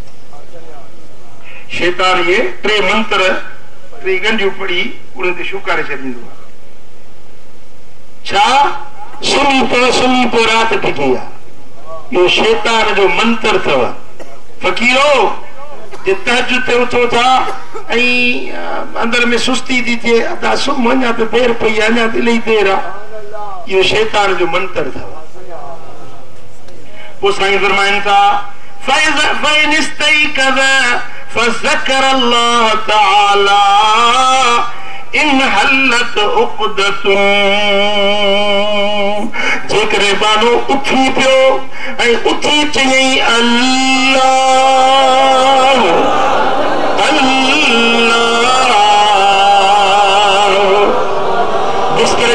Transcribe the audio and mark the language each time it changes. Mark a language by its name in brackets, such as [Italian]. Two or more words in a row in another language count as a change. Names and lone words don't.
[Sindhi] शैतान ये टे मंत्र टे गंढियूं पढ़ी उन ते शुकारे छॾींदो आहे छा सुम्ही पियो राति टिकी आहे इहो शैतान जो मंत्र अथव फ़क़ीरो जे तहज्जुद ते उथो था ऐं अंदर में सुस्ती थी थिए अदा सुम्ह अञा त देरि पई आहे अञा त इलाही देरि आहे इहो शैतान जो मंत्र अथव पोइ साईं फरमाइनि था [Arabic] فإن استيقظ فذكر الله تعالى انحلت عقدة [Sindhi] जेकॾहिं बानो उथी पियो ऐं उथी चयई अल्लाह अल्लाह बिस्तर